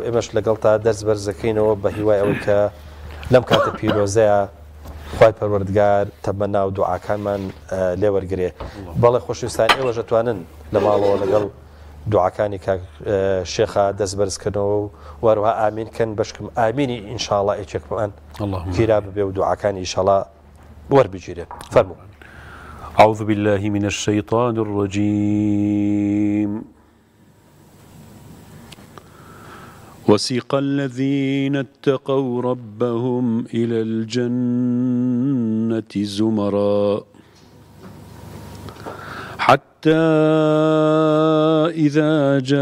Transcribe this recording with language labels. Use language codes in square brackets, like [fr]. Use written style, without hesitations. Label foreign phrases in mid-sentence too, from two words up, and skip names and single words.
[ckb] ئێمەش لەگەڵ تا دەرس بەرزەکەینەوە بە هیوای ئەوەی کە لەم کاتە پیرۆزەیە خوای پەروەردگار تەمەنا و دوعاکانمان لێ وەرگرێ بەڵێ خۆشویستان ئێوەش دەتوانن لە ماڵەوە لەگەڵ دوعاکانی کاک شێخە دەست بەرزکردنەوە و وەروها ئامینکەن بەشکم ئامینی ئینشاڵا ئێکێکمان گیرا ببێ و دوعاکانی ئینشاڵا وەربگیرێ فەرموو [ar] أعوذ بالله من الشيطان الرجيم وسيق الذين اتقوا ربهم إلى الجنة زمرا حتى إذا